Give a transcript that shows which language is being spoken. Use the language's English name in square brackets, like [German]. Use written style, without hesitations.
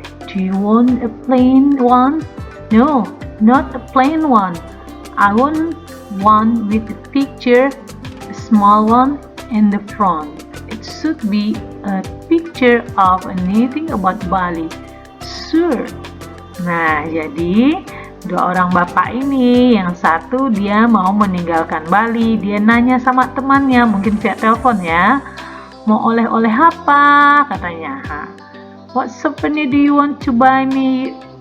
[English] Do you want a plain one? No, not a plain one. I want one with a picture, a small one in the front. It should be a picture of anything about Bali. Sure. [Indonesian] Nah, jadi 2 orang bapak ini, yang satu dia mau meninggalkan Bali, dia nanya sama temannya, mungkin via telepon ya, mau oleh-oleh apa katanya. [English] What souvenir do you want to buy me?